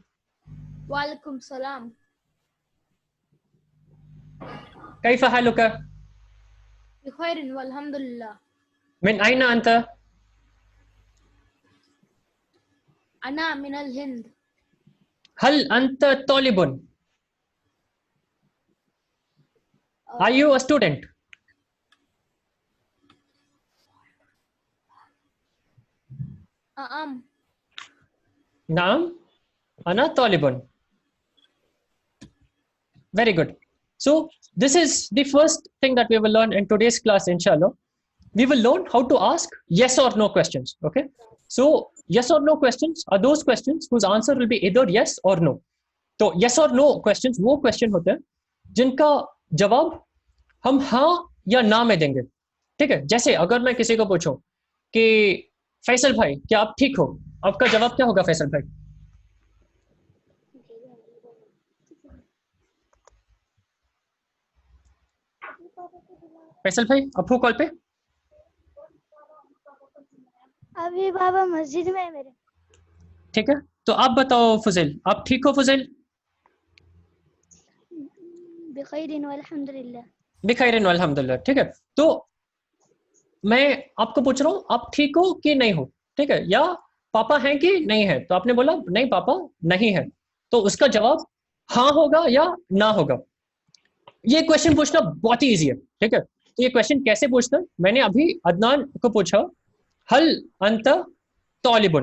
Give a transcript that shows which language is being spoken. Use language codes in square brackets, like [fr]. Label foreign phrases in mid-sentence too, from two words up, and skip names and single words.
[ar] وعليكم السلام. كيف حالك? بخير والحمد لله. من أين أنت? أنا من الهند. هل أنت طالب? [en] Are you a student? [ar] نعم، أنا طالب. [en] Very good. So this is the first thing that we will learn in today's class, inshallah. We will learn how to ask yes or no questions. Okay. So yes or no questions are those questions whose answer will be either yes or no. So yes or no questions [hi] वो question होते हैं जिनका जवाब हम हाँ या ना में देंगे. ठीक है. जैसे अगर मैं किसी को पूछूं कि फैसल भाई क्या आप ठीक हो, आपका जवाब क्या होगा फैसल भाई? फैसल भाई आप हो कॉल पे? अभी बाबा मस्जिद में है मेरे. ठीक है, तो आप बताओ फुजैल, आप ठीक हो फुजैल? [ar] بخير والحمد لله. بخير والحمد لله. [hi] ठीक है, तो मैं आपको पूछ रहा हूँ आप ठीक हो कि नहीं हो. ठीक है, या पापा हैं कि नहीं है. तो आपने बोला नहीं पापा नहीं है, तो उसका जवाब हाँ होगा या ना होगा. ये क्वेश्चन पूछना बहुत ही इजी है. ठीक है, तो ये क्वेश्चन कैसे पूछना, मैंने अभी अदनान को पूछा [ar] هل أنت طالب.